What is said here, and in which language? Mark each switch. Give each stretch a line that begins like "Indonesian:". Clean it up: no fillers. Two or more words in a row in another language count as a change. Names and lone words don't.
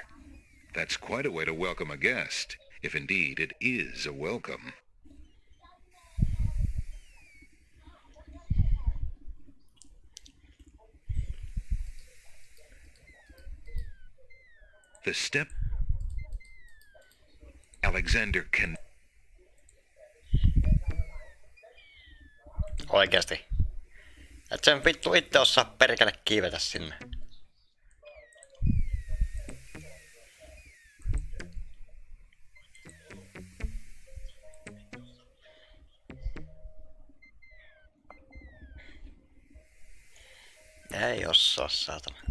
English: That's quite a way to welcome a guest, if indeed it is a welcome. The step... Alexander can...
Finnish: Oikeesti. Et sen vittu itse osaa perkele kiivetä sinne. Ei osaa, saatana.